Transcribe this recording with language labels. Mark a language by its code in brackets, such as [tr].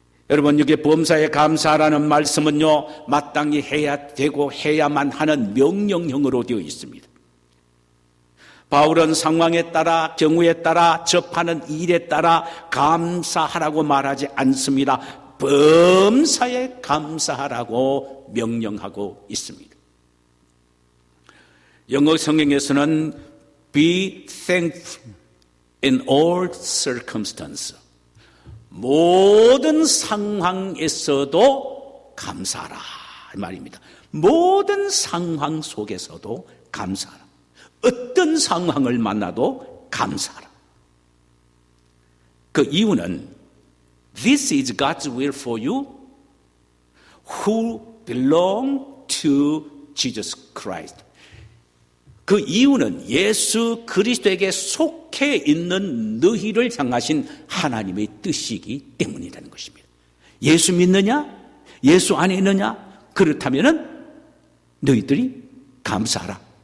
[ko] 여러분, 여기 범사에 감사하라는 말씀은요, 마땅히 해야 되고 해야만 하는 명령형으로 되어 있습니다. 바울은 상황에 따라, 경우에 따라, 접하는 일에 따라 감사하라고 말하지 않습니다. 범사에 감사하라고 명령하고 있습니다. 영어 성경에서는 [en] be thankful in all circumstances. [ko] 모든 상황에서도 감사하라 이 말입니다. 모든 상황 속에서도 감사하라. 어떤 상황을 만나도 감사하라. 그 이유는 [en] This is God's will for you who belong to Jesus Christ. [ko] 그 이유는 예수 그리스도에게 속해 있는 너희를 향하신 하나님의 뜻이기 때문이라는 것입니다. 예수 믿느냐? 예수 안에 있느냐? 그렇다면 너희들이 감사하라.